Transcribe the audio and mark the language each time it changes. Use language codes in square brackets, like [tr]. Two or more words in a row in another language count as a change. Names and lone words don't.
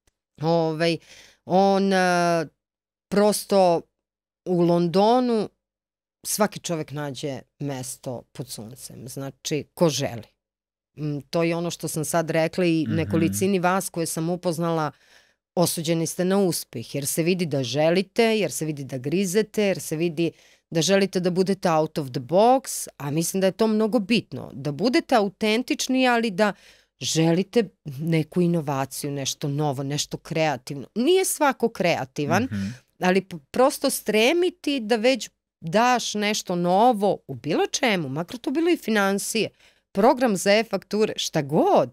[sr] On prosto u Londonu svaki čovjek nađe mesto pod suncem, znači ko želi. To je ono što sam sad rekla i nekolicini vas koje sam upoznala, osuđeni ste na uspeh, jer se vidi da želite, jer se vidi da grizete, jer se vidi da želite da budete [en] out of the box, [sr] a mislim da je to mnogo bitno, da budete autentični, ali da želite neku inovaciju, nešto novo, nešto kreativno. Nije svako kreativan, ali prosto stremiti da već daš nešto novo u bilo čemu, makar to bilo i finansije, program za e-fakture, šta god.